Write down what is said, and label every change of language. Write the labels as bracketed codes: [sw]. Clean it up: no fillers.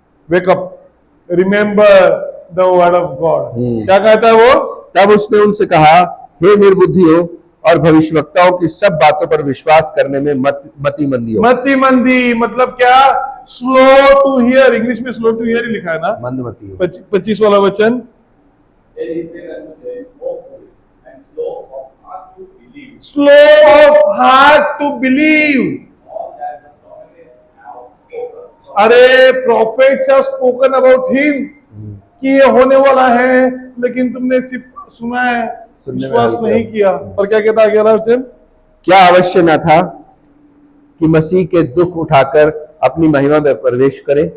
[en] Wake up, remember the word of God. [hi] क्या कहता है वो? तब उसने उनसे कहा, हे निर्बुद्धियों और भविष्यवक्ताओं की सब बातों पर विश्वास करने में मतिमंदी हो। मतिमंदी मतलब क्या? [en] Slow to hear. [hi] इंग्लिश में [en] slow to hear [hi] ही लिखा है ना, मंदमती हो। 25 वाला वचन। [en] Then he said unto them, O foolish and slow of heart to believe Slow of heart to believe. all that the prophets have spoken. [hi] अरे [en] prophets have spoken about him [hi] कि ये होने वाला है, लेकिन तुमने सिर्फ सुना है, सुनने में विश्वास हल्के नहीं हो। किया। और क्या कहता है 11वां वचन? क्या अवश्य न था कि मसीह के दुख उठाकर अपनी महिमा में प्रवेश करे?